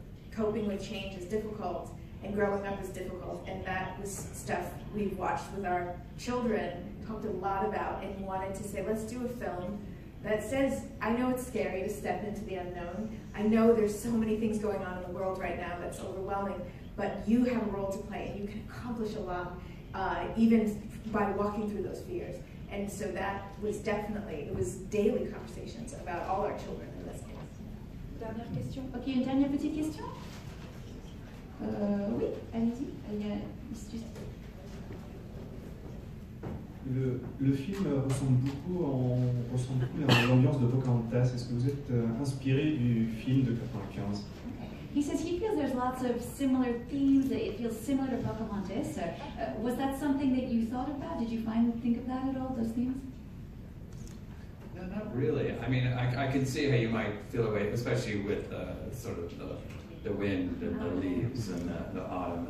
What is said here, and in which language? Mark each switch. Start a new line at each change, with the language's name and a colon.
English: Coping with change is difficult, and growing up is difficult, and that was stuff we've watched with our children, talked a lot about, and wanted to say, let's do a film that says, I know it's scary to step into the unknown. I know there's so many things going on in the world right now that's overwhelming, but you have a role to play, and you can accomplish a lot, even by walking through those fears. And so that was it was daily conversations about all our children in this case.
French: Dernière question. Ok, une dernière petite question? Oui, allez-y. Le film ressemble beaucoup à l'ambiance de Pocahontas. Est-ce que vous êtes inspiré du film de 95?
English: He says he feels there's lots of similar themes, that it feels similar to Pocahontas. Was that something that you thought about? Did you think of that at all, those themes? No, not really. I mean, I can see how you might feel away, especially with sort of the wind and the leaves and the autumn.